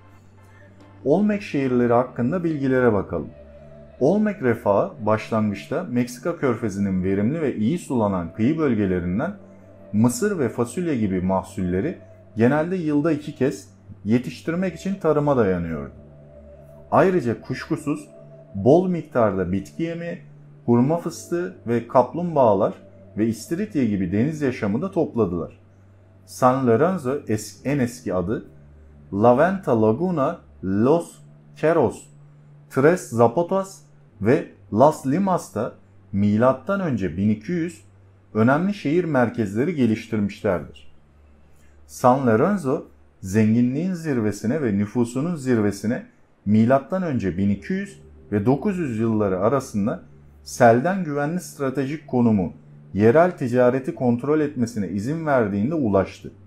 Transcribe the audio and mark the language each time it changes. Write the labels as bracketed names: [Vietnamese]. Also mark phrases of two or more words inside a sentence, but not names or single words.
[Turkish] Olmek şehirleri hakkında bilgilere bakalım. Olmek refahı başlangıçta Meksika körfezinin verimli ve iyi sulanan kıyı bölgelerinden mısır ve fasulye gibi mahsulleri genelde yılda 2 kez yetiştirmek için tarıma dayanıyordu. Ayrıca kuşkusuz bol miktarda bitki yemi, hurma fıstığı ve kaplumbağalar ve istiridye gibi deniz yaşamı da topladılar. San Lorenzo en eski adı La Venta Laguna Los Cerros, Tres Zapatas ve Las Limas'ta M.Ö. 1200 önemli şehir merkezleri geliştirmişlerdir. San Lorenzo zenginliğin zirvesine ve nüfusunun zirvesine M.Ö. 1200 ve 900 yılları arasında selden güvenli stratejik konumu yerel ticareti kontrol etmesine izin verdiğinde ulaştı.